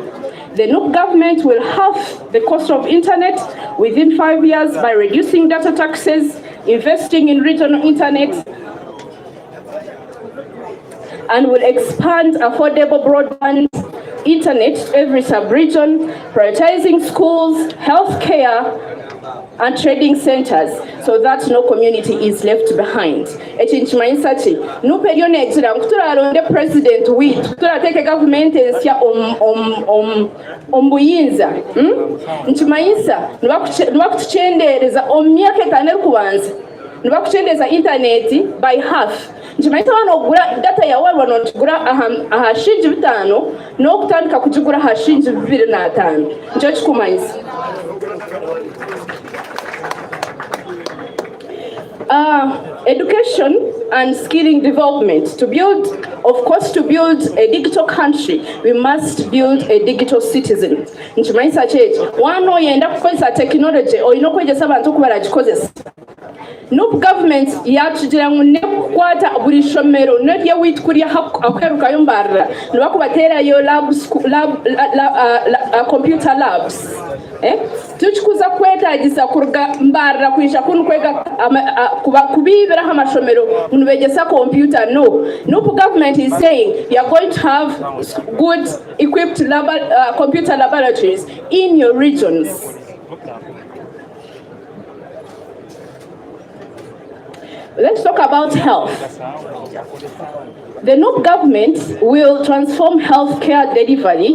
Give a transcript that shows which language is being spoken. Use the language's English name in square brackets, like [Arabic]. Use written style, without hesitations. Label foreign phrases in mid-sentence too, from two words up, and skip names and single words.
[English] The NUP government will halve the cost of internet within 5 years by reducing data taxes, investing in regional internet, and will expand affordable broadband internet to every sub-region, prioritizing schools, healthcare, and trading centers so that no community is left behind. [Nyankole] Echinchimanyisa ki nupe lyona ekira nkutulalonde president witu kutulateeka government ensya ombuyinza nkimanyisa nibakutucendereza omyaka 5 kubanza nibakucendereza [English] internet by half. [Nyankole] Nkimanyisa wano ogula data yawe wano tugula aha shinji 5 n'okutandika kugigula aha shinji 25. Nkyo kikumanyisa. [English] Education and skilling development. To build a digital country, we must build a digital citizen. [Nyankole] Nkimanyisa ki wano oyenda kukozesa technology oyina okwegesa abantu okuba bagikozesa. Nup government yatugira ngo ne kwata buri shomero no bya witkuria akweruka yombarra no kubatera yo [English] computer labs [Nyankole] tuchikuza kwetagisa kuruga mbarra kwisha kwega kubibera amashomero munubegesa computer. [English] No government is saying you are going to have good equipped computer laboratories in your regions. Let's talk about health. The new government will transform healthcare delivery.